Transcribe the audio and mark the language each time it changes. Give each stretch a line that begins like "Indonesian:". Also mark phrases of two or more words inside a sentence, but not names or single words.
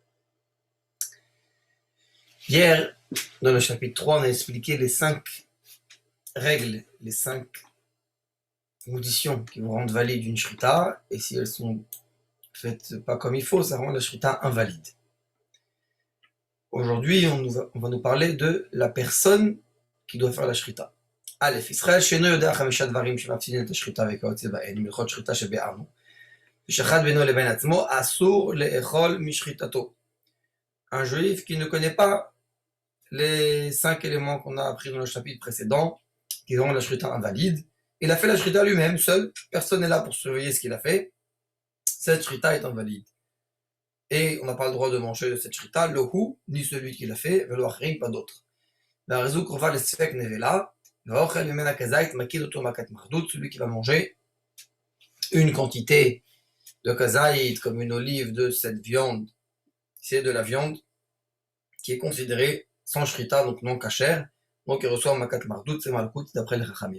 French: Hier, dans le chapitre 3, on a expliqué les 5 règles, les 5 conditions qui vont rendre valide une Shrita, et si elles sont faites pas comme il faut, ça rend la Shrita invalide. Aujourd'hui, on va nous parler de la personne qui doit faire la Shrita.
Hebrew: Aleph, Israël, שאינו יודע 5 דברים שמפסידים את השחיטה וכיוצא בהן, מלכות שחיטה שביארנו, ושחט בינו לבין עצמו, אסור לאכול משחיטתו.
French: Un juif qui ne connaît pas les 5 éléments qu'on a appris dans le chapitre précédent, qui rendent la shrita invalide, il a fait la shrita lui-même, seul, personne n'est là pour surveiller ce qu'il a fait, cette shrita est invalide. Et on n'a pas le droit de manger de cette shrita,
Hebrew: לא הוא,
French: ni celui qui l'a fait,
Hebrew: ולא אחרים,
French: pas d'autre. La raison qu'on va le
Hebrew: ספק נבלה,
French: celui qui va manger une quantité de kazaït, comme une olive de cette viande, c'est de la viande qui est considérée sans shrita, donc non kasher, donc il reçoit
Hebrew: מכת מרדות,
French: c'est malkout d'après les chachamim.